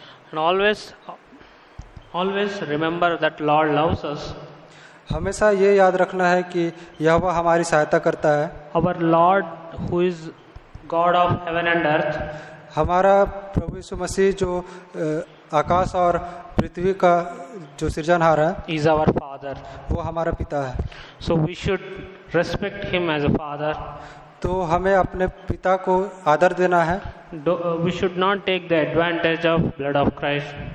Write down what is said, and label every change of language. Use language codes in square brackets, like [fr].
[en] And always remember that Lord loves us. [hi] हमेशा ये याद रखना है कि यहोवा हमारी सहायता करता है। [en] Our Lord who is God of heaven and earth. [hi] हमारा प्रभु यीशु मसीह जो आकाश और पृथ्वी का जो सृजनहार है, [en] is our Father. [hi] वो हमारा पिता है। [en] So we should respect him as a father. [hi] तो हमें अपने पिता को आदर देना है। [en] We should not take the advantage of blood of Christ.